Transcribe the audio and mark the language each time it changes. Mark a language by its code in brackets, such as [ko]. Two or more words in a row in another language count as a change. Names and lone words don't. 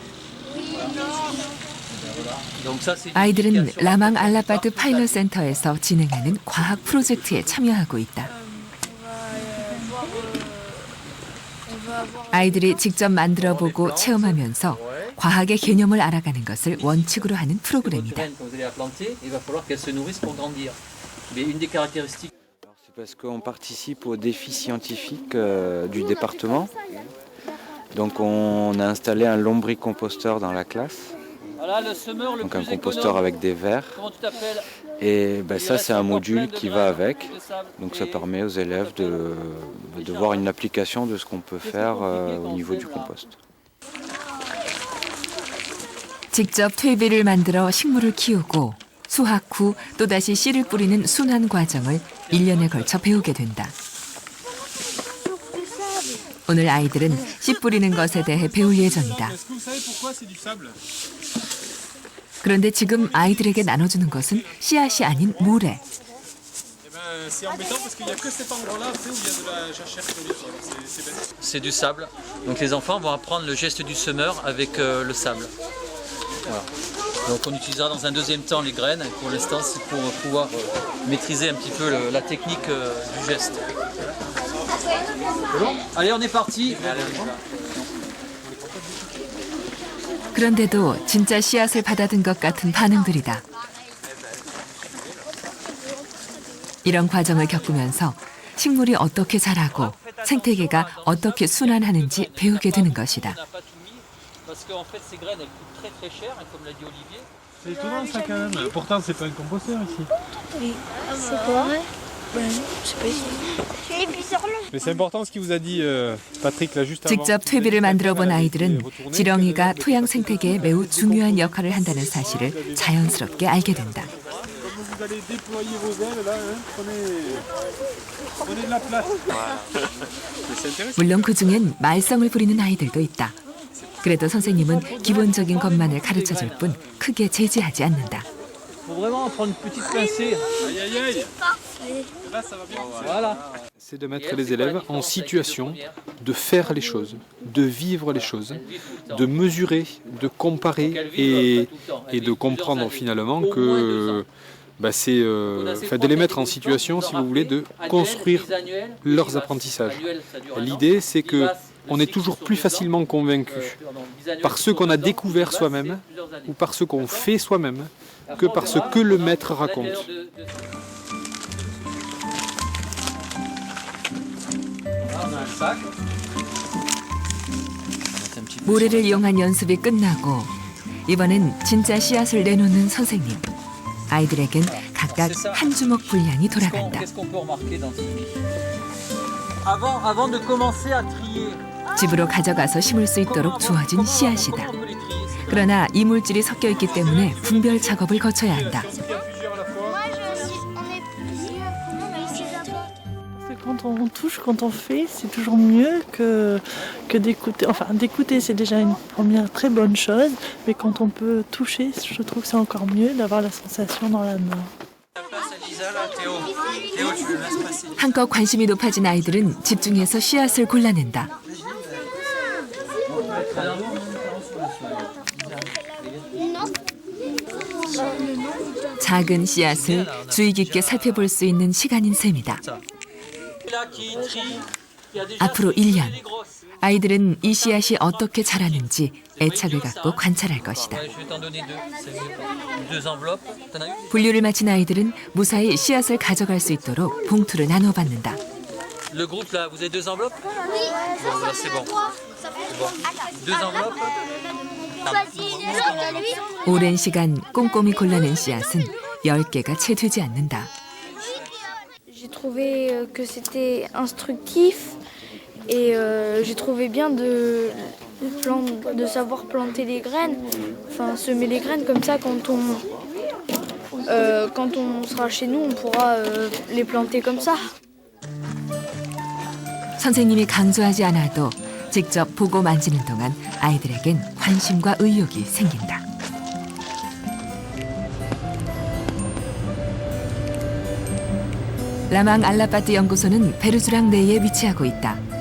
[ko] 아이들은 라망 알라바드 파일럿 센터에서 진행하는 과학 프로젝트에 참여하고 있다. 아이들이 직접 만들어보고 체험하면서 과학의 개념을 알아가는 것을 원칙으로 하는 프로그램이다. [fr] C'est parce qu'on participe aux défis scientifiques du département. Donc on a installé un lombricomposteur dans la classe. Donc un composteur avec des vers. Et ça c'est un module qui va avec. Donc ça permet aux élèves de voir une application de ce qu'on peut faire au niveau du compost. [ko] 직접 퇴비를 만들어 식물을 키우고 수확 후 또다시 씨를 뿌리는 순환 과정을 1년에 걸쳐 배우게 된다. 오늘 아이들은 씨 뿌리는 것에 대해 배울 예정이다. 그런데 지금 아이들에게 나눠주는 것은 씨앗이 아닌 모래. [fr] C'est du sable. Donc les enfants vont apprendre le geste du semeur avec le sable. Voilà. Donc on utilisera dans un deuxième temps les graines. Pour l'instant, c'est pour pouvoir maîtriser un petit peu la technique du geste. Bon, allez, on est parti. [ko] 그런데도 진짜 씨앗을 받아든 것 같은 반응들이다. 이런 과정을 겪으면서 식물이 어떻게 자라고 생태계가 어떻게 순환하는지 배우게 되는 것이다. [fr] Parce qu'en fait, ces graines, elles coûtent très très cher, comme l'a dit Olivier. C'est étonnant ça quand même. Pourtant, c'est pas un composteur ici. Oui. C'est quoi? Je sais pas ici. Mais c'est important ce qu'il vous a dit Patrick là juste avant. [ko] 직접 퇴비를 만들어 본 아이들은 지렁이가 토양 생태계에 매우 중요한 역할을 한다는 사실을 자연스럽게 알게 된다. [fr] Vous allez déployer vos ailes là, prenez de la place. [ko] 물론 그중엔 말썽을 부리는 아이들도 있다. 그래도 선생님은 기본적인 것만을 가르쳐줄 뿐 크게 제지하지 않는다. [fr] Faut vraiment prendre une petite pincée. Aïe aïe aïe. Là ça va bien. Voilà. C'est de mettre les élèves en situation de faire les choses, de vivre les choses, de mesurer, de comparer et de comprendre finalement que c'est de les mettre en situation, si vous voulez, de construire leurs apprentissages. L'idée, c'est que on est toujours plus facilement convaincu par ce qu'on a découvert soi-même ou par ce qu'on fait soi-même que par ce que le maître raconte. [ko] 모래를 이용한 연습이 끝나고 이번엔 진짜 씨앗을 내놓는 선생님. 아이들에겐 각각 한 주먹 분량이 돌아간다. [fr] Avant de commencer à trier. [ko] 집으로 가져가서 심을 수 있도록 주어진 씨앗이다. 그러나 이물질이 섞여 있기 때문에 분별 작업을 거쳐야 한다. [fr] Quand on touche, quand on fait, c'est toujours mieux que d'écouter. Enfin, d'écouter, c'est déjà une première très bonne chose, mais quand on peut toucher, je trouve que c'est encore mieux d'avoir la sensation dans la main. [ko] 한껏 관심이 높아진 아이들은 집중해서 씨앗을 골라낸다. 작은 씨앗을 주의 깊게 살펴볼 수 있는 시간인 셈이다. 앞으로 1년, 아이들은 이 씨앗이 어떻게 자라는지 애착을 갖고 관찰할 것이다. 분류를 마친 아이들은 무사히 씨앗을 가져갈 수 있도록 봉투를 나눠받는다. [fr] Le groupe là, vous avez 2 enveloppes? Oui. Bon, là c'est bon. C'est bon. 2 enveloppes? [ko] 오랜 시간 꼼꼼히 골라낸 씨앗은 10개가 채 되지 않는다. [fr] J'ai trouvé que c'était instructif et j'ai trouvé bien de savoir planter les graines, enfin semer les graines comme ça quand on sera chez nous on pourra les planter comme ça. [ko] 선생님이 강조하지 않아도 직접 보고 만지는 동안 아이들에겐 관심과 의욕이 생긴다. 라망 알라파트 연구소는 베르주랑 내에 위치하고 있다.